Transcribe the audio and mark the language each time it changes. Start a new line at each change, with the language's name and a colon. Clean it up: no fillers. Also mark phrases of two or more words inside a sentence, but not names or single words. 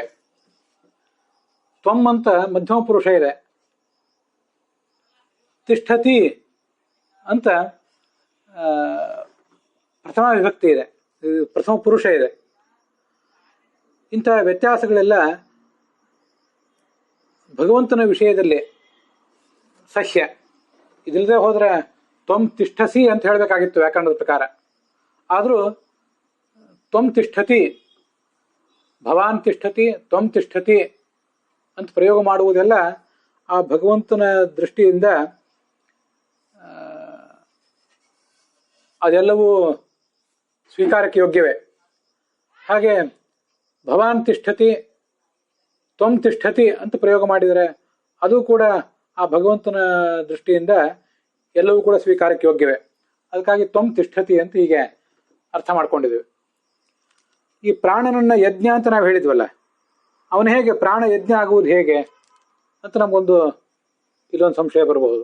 Kannada: ತ್ವಂ ಅಂತ ಮಧ್ಯಮ ಪುರುಷ ಇದೆ, ತಿಷ್ಠತಿ ಅಂತ ಪ್ರಥಮ ವಿಭಕ್ತಿ ಇದೆ, ಪ್ರಥಮ ಪುರುಷ ಇದೆ. ಇಂಥ ವ್ಯತ್ಯಾಸಗಳೆಲ್ಲ ಭಗವಂತನ ವಿಷಯದಲ್ಲಿ ಸಹ್ಯ. ಇದಿಲ್ಲದೆ ಹೋದ್ರೆ
Sanskrit: ತ್ವಂ ತಿಷ್ಠಸಿ
Kannada: ಅಂತ ಹೇಳಬೇಕಾಗಿತ್ತು ವ್ಯಾಕರಣದ ಪ್ರಕಾರ. ಆದರೂ
Sanskrit: ತ್ವಂ ತಿಷ್ಠತಿ, ಭವಾನ್ ತಿಷ್ಠತಿ, ತ್ವಂ ತಿಷ್ಠತಿ
Kannada: ಅಂತ ಪ್ರಯೋಗ ಮಾಡುವುದೆಲ್ಲ ಆ ಭಗವಂತನ ದೃಷ್ಟಿಯಿಂದ ಅದೆಲ್ಲವೂ ಸ್ವೀಕಾರಕ್ಕೆ ಯೋಗ್ಯವೇ. ಹಾಗೆ
Sanskrit: ಭವಾನ್ ತಿಷ್ಠತಿ, ತ್ವಂ ತಿಷ್ಠತಿ
Kannada: ಅಂತ ಪ್ರಯೋಗ ಮಾಡಿದರೆ ಅದು ಕೂಡ ಆ ಭಗವಂತನ ದೃಷ್ಟಿಯಿಂದ ಎಲ್ಲವೂ ಕೂಡ ಸ್ವೀಕಾರಕ್ಕೆ ಯೋಗ್ಯವೇ. ಅದಕ್ಕಾಗಿ
Sanskrit: ತ್ವಂ ತಿಷ್ಠತಿ
Kannada: ಅಂತ ಹೀಗೆ ಅರ್ಥ ಮಾಡ್ಕೊಂಡಿದ್ದೇವೆ. ಈ ಪ್ರಾಣನನ್ನ ಯಜ್ಞ ಅಂತ ನಾವು ಹೇಳಿದ್ವಲ್ಲ, ಅವನು ಹೇಗೆ ಪ್ರಾಣ ಯಜ್ಞ ಆಗುವುದು ಹೇಗೆ ಅಂತ ನಮಗೊಂದು ಇಲ್ಲೊಂದು ಸಂಶಯ ಬರಬಹುದು.